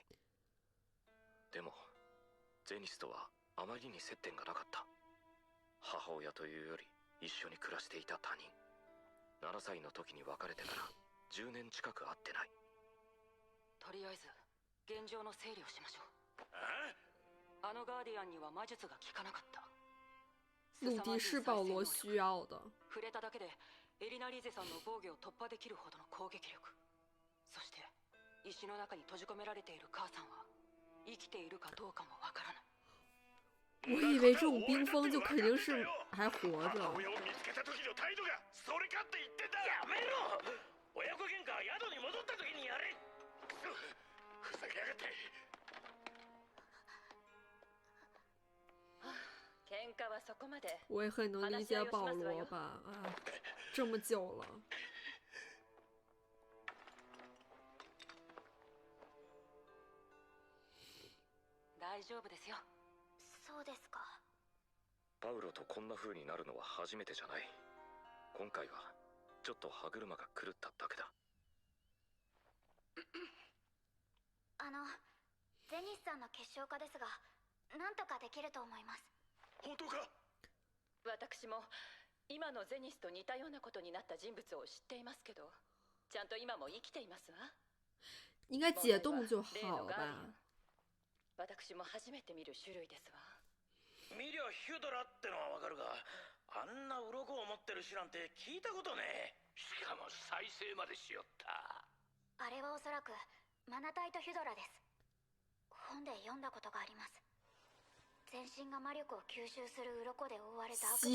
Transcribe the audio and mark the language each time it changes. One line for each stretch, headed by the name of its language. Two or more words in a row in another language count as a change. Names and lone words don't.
Japanese: でもゼニスとはあまりに接点がなかった。母親というより一緒に暮らしていた他人。7歳の時に別れてから10年近く会ってない。とりあえず現状の整理をしましょう。ああのガーディアンには魔術が効かなかった。
Chinese: 鲁迪是保罗需要的。
Japanese: 触れただけでエリナリーゼさんの防御を突破できるほどの攻撃力。そして石の中に閉じ込められている母さんは生きているかどうかもわからない。
Chinese: 我以为这种冰封就肯定是还活着。
Japanese: 母親を見つけた時の態度がそれかって言ってんだ。やめろ。親子喧嘩は宿に戻った時にやれ。ふざけやがって。喧嘩はそこまで。
Chinese: 我也很能理解保罗吧，啊，这么久了。
Japanese: 大丈夫ですよ。そうですか。パウロとこんな風になるのは初めてじゃない。今回はちょっと歯車が狂っただけだ。ゼニスさんの結晶化ですが、なんとかできると思います。本当か。私も今のゼニスと似たようなことになった人物を知っていますけど、ちゃんと今も生きていますわ。
Chinese: 应该解冻就好吧。
Japanese: 私も初めて見る種類ですわ。見りゃヒュドラってのはわかるが、あんな鱗を持ってる種なんて聞いたことねえ。しかも再生までしよった。あれはおそらくマナタイトヒュドラです。本で読んだことがあります。全身が魔力を吸収する鱗で覆われた悪魔の